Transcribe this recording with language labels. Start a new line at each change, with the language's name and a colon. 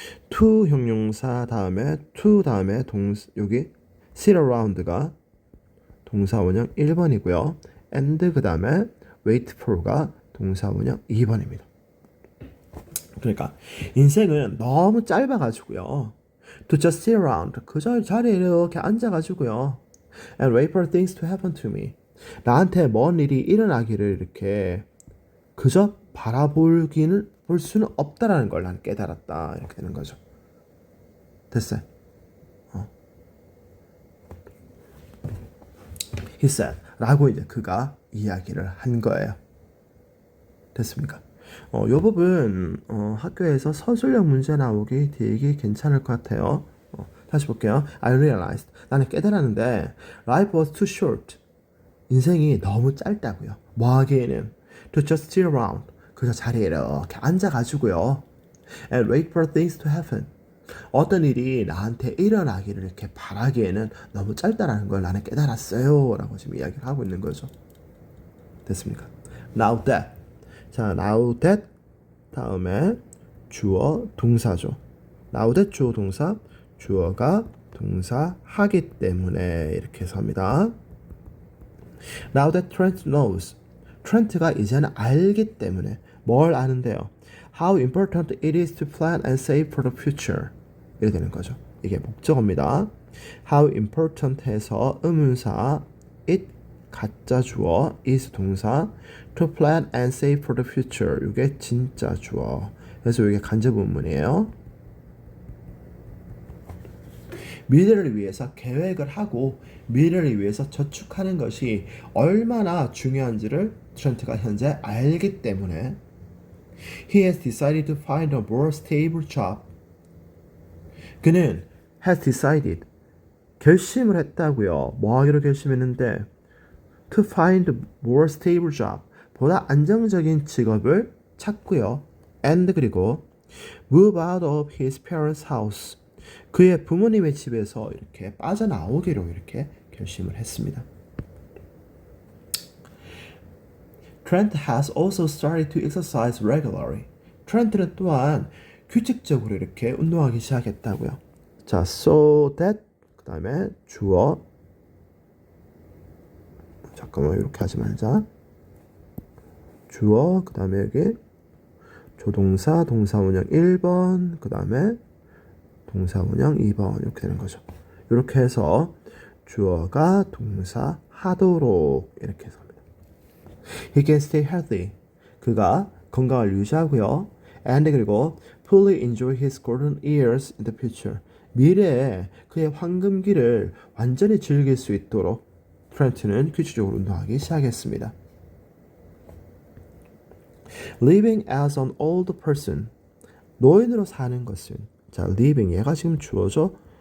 Korean: to 형용사 다음에 to 다음에 여기 sit around가 동사 원형 1번이고요. and 그 다음에 wait for가 동사 원형 2번입니다. 그러니까 인생은 너무 짧아가지고요.
English: To just sit around
Korean: 그 자리에 이렇게 앉아가지고요.
English: And wait for things to happen to me.
Korean: 나한테 뭔 일이 일어나기를 이렇게 그저 바라보기는 볼 수는 없다라는 걸 난 깨달았다. 이렇게 되는 거죠. 됐어요.
English: He said
Korean: 라고 이제 그가 이야기를 한 거예요. 됐습니까? 이 부분 학교에서 서술형 문제 나오기 되게 괜찮을 것 같아요. 다시 볼게요.
English: I realized
Korean: 나는 깨달았는데
English: life was too short
Korean: 인생이 너무 짧다고요. 뭐 하기에는
English: to just sit around
Korean: 그저 자리에 이렇게 앉아가지고요.
English: and wait for things to happen
Korean: 어떤 일이 나한테 일어나기를 이렇게 바라기에는 너무 짧다라는 걸 나는 깨달았어요. 라고 지금 이야기를 하고 있는 거죠. 됐습니까? Now that 자, now that 다음에 주어 동사죠. now that 주어 동사 주어가 동사 하기 때문에 이렇게 해서 합니다.
English: Now that Trent knows
Korean: 트렌트가 이제는 알기 때문에 뭘 아는데요?
English: How important it is to plan and save for the future
Korean: 이렇게 되는 거죠. 이게 목적어입니다. How important 해서 의문사 it 가짜 주어 is 동사
English: to plan and save for the future
Korean: 이게 진짜 주어 그래서 이게 간접 문문이에요. 미래를 위해서 계획을 하고 미래를 위해서 저축하는 것이 얼마나 중요한지를 트렌트가 현재 알기 때문에
English: He has decided to find a more stable job.
Korean: 그는
English: has decided
Korean: 결심을 했다고요. 뭐 하기로 결심했는데
English: to find a more stable job
Korean: 보다 안정적인 직업을 찾고요. and 그리고
English: move out of his parents' house
Korean: 그의 부모님의 집에서 이렇게 빠져나오기로 이렇게 결심을 했습니다.
English: Trent has also started to exercise regularly.
Korean: 트렌트는 또한 규칙적으로 이렇게 운동하기 시작했다고요. 자, so that 그 다음에 주어 잠깐만 이렇게 하지 말자. 주어 그 다음에 여기 조동사 동사원형 1번 그 다음에 동사원형 2번 이렇게 되는 거죠. 이렇게 해서 주어가 동사 하도록 이렇게 해서 합니다.
English: He can stay healthy.
Korean: 그가 건강을 유지하고요.
English: And
Korean: 그리고
English: fully enjoy his golden years in the future.
Korean: 미래에 그의 황금기를 완전히 즐길 수 있도록 트렌트는 규칙적으로 운동하기 시작했습니다.
English: Living as an old person.
Korean: 노인으로 사는 것은 자, living 얘가 지금 주어죠.